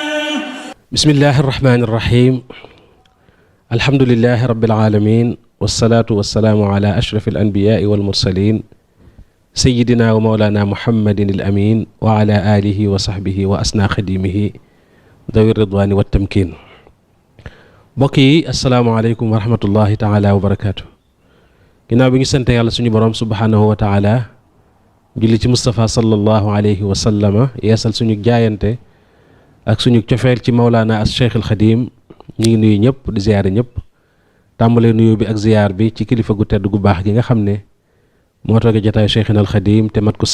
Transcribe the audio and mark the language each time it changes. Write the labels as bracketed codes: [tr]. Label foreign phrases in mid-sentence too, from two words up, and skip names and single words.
[ar] بسم الله الرحمن الرحيم الحمد لله رب العالمين والصلاة والسلام على أشرف الأنبياء والمرسلين سيدنا ومولانا محمد الأمين وعلى آله وصحبه وأسنى خديمه ذوي الرضوان والتمكين بوكي السلام عليكم ورحمة الله تعالى وبركاته [wo] ginnaaw bi ngi sant yàlla suñu borom [ar] سبحانه وتعالى [wo] julli ci Mustafa [ar] صلى الله عليه وسلم [wo] yeesal suñu jaayante ak suñu cofeel ci Mawlana as Cheikh al Xadim ñu ngi nuyu ñëpp di ziyaare ñëpp tàmbalee nuyu bi ak ziyaar bi ci kilifa gu tedd gu baax gi nga xam ne moo toogee jotaayu Cheikhina al Xadim te mat ko